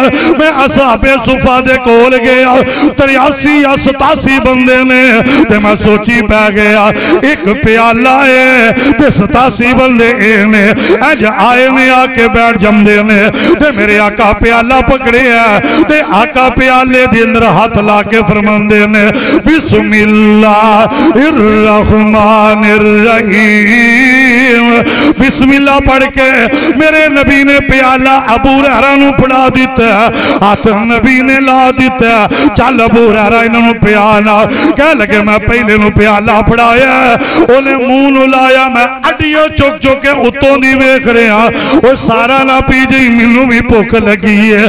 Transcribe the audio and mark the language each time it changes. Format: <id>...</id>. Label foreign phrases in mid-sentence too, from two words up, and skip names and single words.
<pa>میں اصحاب صفہ دے کول گیا 83 یا 87 بندے نے تے میں سوچی پے گیا اک پیالہ اے تے 87 بندے نے اج آئے نے آ کے بیٹھ جمدے نے تے میرے آقا پیالہ پکڑیا تے آقا پیالے دے اندر ہتھ لا کے فرماندے نے</pa> <ar>بسم الله الرحمن الرحيم.</ar> <pa>بسم اللہ پڑھ کے میرے نبی نے پیالہ ابو ہریرہ نوں پھڑا دتا، ہتھ نبی نے لا دتا. چل ابو ہریرہ انہوں نے پیالہ کہہ لگے میں پہلے نوں پیالہ پھڑایا اونہے منہ نوں لایا میں اڈیاں چک چک کے اتوں دی ویکھ رہا او سارا نہ پی جی مینوں وی بھکھ لگی اے.</pa>